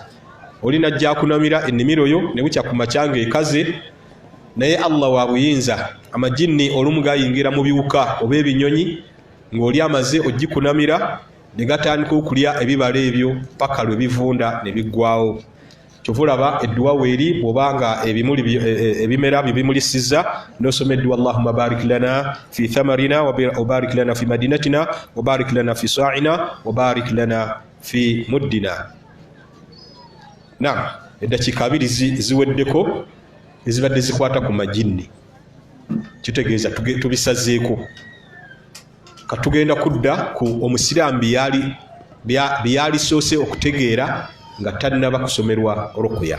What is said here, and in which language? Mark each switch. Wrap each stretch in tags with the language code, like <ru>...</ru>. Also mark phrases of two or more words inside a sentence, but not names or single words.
<lg>Oli najja akunamira ennimiro oyo ne bukya ku makya ng'ekaze, naye Allah wa buyinza, amajini olumu gayingira mu biwuka oba ebinyonyi, ng'oli amaze ogikunamira ne gatandika okulya ebibala ebyo paka lwe bivunda ne biggwawo. Kyova olaba edduwa weeri bw'obanga ebimera bibimulisiza n'osoma edduwa</lg> <ar>اللهم بارك لنا في ثمارنا وبارك لنا في مدينتنا وبارك لنا في صاعنا وبارك لنا في مدنا.</ar> <lg>Naam, eddakiika 2 ziweddeko ezibadde zikwata ku majini. Kitegeeza tubisazeeko. Katugenda kudda ku omusiraamu byali soose okutegeera nga tannaba kusomerwa rukuya.</lg>